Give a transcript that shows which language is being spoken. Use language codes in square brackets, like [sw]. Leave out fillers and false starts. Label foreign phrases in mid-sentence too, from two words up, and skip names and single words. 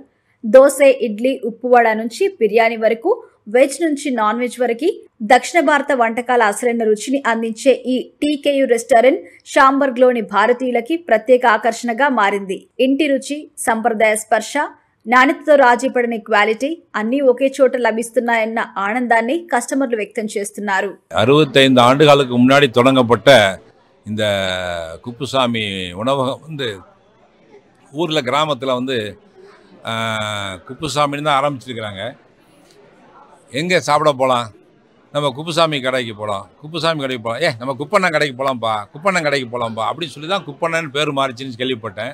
[te] దోస, ఇడ్లీ, ఉప్పువడ నుంచి బిర్యానీ వరకు, వెజ్ నుంచి [en] non veg [te] వరకు దక్షిణ భారత వంటకాల అసలైన రుచిని అందించే ఈ టీకేయు రెస్టారెంట్ షాంబర్గ్ లోని భారతీయులకి ప్రత్యేక ఆకర్షణగా మారింది. ఇంటి రుచి, సంప్రదాయ స్పర్శ, నాణ్యతతో రాజీపడని క్వాలిటీ అన్నీ ఒకే చోట లభిస్తున్నాయన్న ఆనందాన్ని కస్టమర్లు వ్యక్తం చేస్తున్నారు. [ta] 65 ஆண்டுகளுக்கு முன்னாடி தொடங்கப்பட்ட இந்த குப்புசாமி உணவகம் வந்து ஊரில் கிராமத்தில் வந்து குப்புசாமின்னு தான் ஆரம்பிச்சிருக்கிறாங்க. எங்கே சாப்பிட போகலாம், நம்ம குப்புசாமி கடைக்கு போகலாம், குப்புசாமி கடைக்கு போகலாம், நம்ம குப்பண்ணன் கடைக்கு போகலாம்ப்பா, குப்பண்ணன் கடைக்கு போகலாம்ப்பா அப்படின்னு சொல்லி தான் குப்பண்ணன் பேர் மாறிச்சின்னு கேள்விப்பட்டேன்.